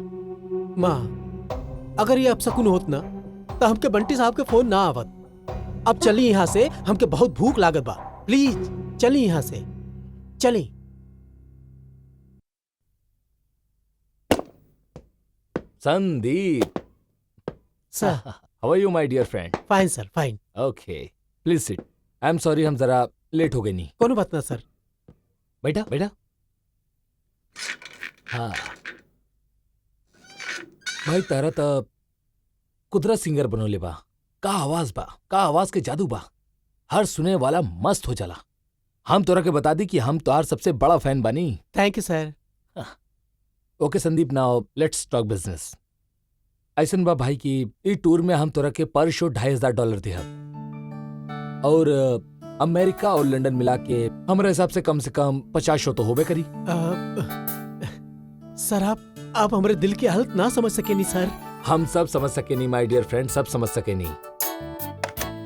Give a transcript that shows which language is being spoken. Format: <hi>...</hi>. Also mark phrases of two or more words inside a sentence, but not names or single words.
<bho>माँ, अगर ये अपशकुन होत ना तो हमके बंटी साहब के फोन ना आवत। अब चली यहाँ से, हमके बहुत भूख लागत बा, प्लीज चली यहाँ से, चली। संदीप, सर।</bho> <en>How are you my dear friend? Fine sir, fine. Okay, please sit. I am sorry,</en> <bho>हम जरा लेट हो गए नहीं। कोनो बात ना सर। बैठा बैठा। हाँ भाई, तारा त कुदरत सिंगर बनोले बा। का आवाज बा, का आवाज के जादू बा, हर सुने वाला मस्त हो जाला। हम तोरा के बता दी कि हम तोहार सबसे बड़ा फैन बानी।</bho> <en>Thank you sir. Okay Sandeep, Now let's talk business.</en> <bho>ऐसन बा भाई कि ई टूर में हम तोरा के</bho> <en>per show</en> <bho>$2,500 देहब, और अमेरिका और लंदन मिला के हमारे हिसाब से कम 50 शो तो होबे करी। सर आप हमारे दिल की हालत ना समझ सके नहीं सर। हम सब समझ सके नहीं</bho> <en>my dear friend,</en> <bho>सब समझ सके नहीं।</bho>